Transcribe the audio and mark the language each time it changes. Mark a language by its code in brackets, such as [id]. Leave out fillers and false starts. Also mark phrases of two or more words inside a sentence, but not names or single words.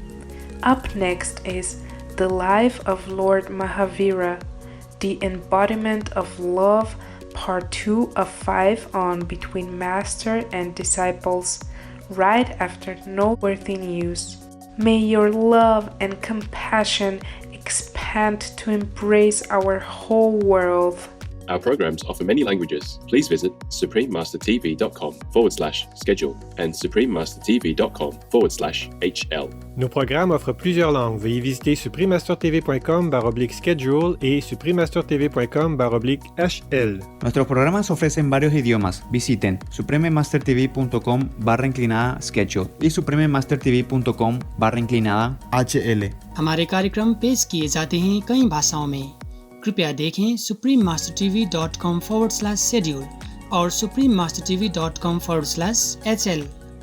[en] Up next is The Life of Lord Mahavira, the embodiment of love, part 2 of 5 on Between Master and Disciples, right after Noteworthy News. May your love and compassion expand to embrace our whole world. Our programs offer many languages. Please visit suprememastertv.com/schedule and suprememastertv.com/HL. [fr] Nos programmes offrent plusieurs langues. Veuillez visiter suprememastertv.com/schedule et suprememastertv.com/HL. [es] Nuestros programas ofrecen varios idiomas. Visiten suprememastertv.com/schedule y suprememastertv.com/HL. [hi] हमारे कार्यक्रम पेश किए जाते हैं कई भाषाओं में। कृपया देखें suprememastertv.com/schedule और suprememastertv.com/HL।